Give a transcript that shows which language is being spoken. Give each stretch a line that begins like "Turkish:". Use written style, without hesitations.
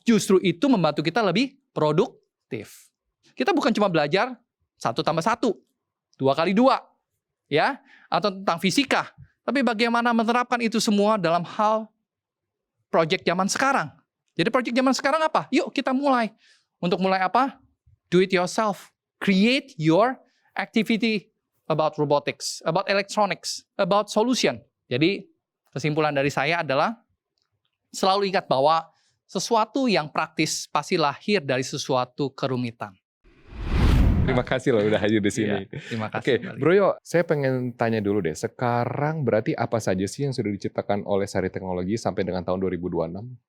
Indonesian: Justru itu membantu kita lebih produktif. Kita bukan cuma belajar 1 tambah 1, 2 kali 2, ya, atau tentang fisika. Tapi bagaimana menerapkan itu semua dalam hal proyek zaman sekarang. Jadi proyek zaman sekarang apa? Yuk kita mulai. Untuk mulai apa?
English: Do it yourself. Create your activity about robotics, about electronics, about solution.
Indonesian: Jadi kesimpulan dari saya adalah selalu ingat bahwa sesuatu yang praktis pasti lahir dari sesuatu kerumitan. Terima kasih loh udah hadir di sini. Iya, terima kasih. Oke, kembali. Bro Yo, saya pengen tanya dulu deh. Sekarang berarti apa saja sih yang sudah diciptakan oleh Sari Teknologi sampai dengan tahun 2026?